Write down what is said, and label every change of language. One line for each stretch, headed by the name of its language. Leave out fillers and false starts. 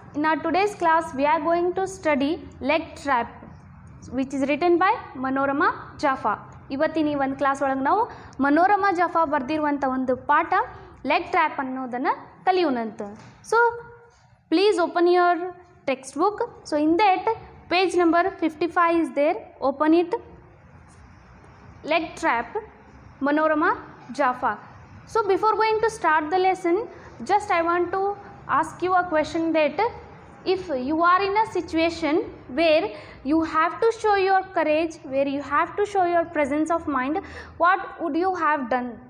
English: In our today's class, we are going to study leg trap, which is written by Manorama Jaffa.
Kannada: ಇವತ್ತಿನ ಈ ಒಂದು class ಒಳಗೆ ನಾವು ಮನೋರಮಾ ಜಫಾ ಬರೆದಿರುವಂಥ ಒಂದು ಪಾಠ ಲೆಗ್ ಟ್ರ್ಯಾಪ್ ಅನ್ನೋದನ್ನು ಕಲಿಯೋಣಂತ.
English: So please open your text book. So in that page number 55 is there. Open it. Leg trap, Manorama Jaffa. So before going to start the lesson, just I want to ask you a question that if you are in a situation where you have to show your courage, where you have to show your presence of mind, what would you have done?